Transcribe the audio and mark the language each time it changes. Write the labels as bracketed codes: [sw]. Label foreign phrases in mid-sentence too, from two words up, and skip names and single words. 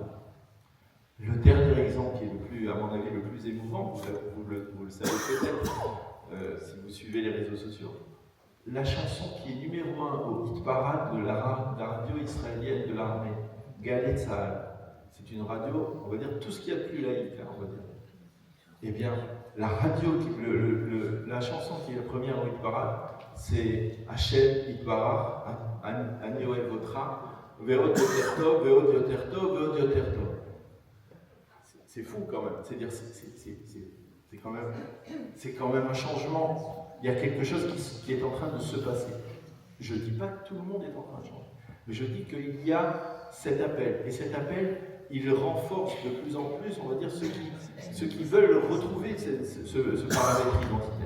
[fr] Le dernier exemple qui est à mon avis, le plus émouvant, vous le savez peut-être si vous suivez les réseaux sociaux, la chanson qui est numéro 1 au hit parade de la radio israélienne de l'armée, Galei Tzahal. C'est une radio, on va dire, tout ce qu'il y a de plus laïque, on va dire. Eh bien, la chanson qui est la première au hit parade, c'est [he] השם יתברך אני אוהב אותך ועוד יותר טוב ועוד יותר טוב ועוד יותר טוב. [fr] C'est fou quand même, c'est-à-dire c'est quand même un changement. Il y a quelque chose qui est en train de se passer. Je ne dis pas que tout le monde est en train de changer, mais je dis qu'il y a cet appel, et cet appel, il renforce de plus en plus, on va dire, ceux qui veulent retrouver ce paramètre identitaire.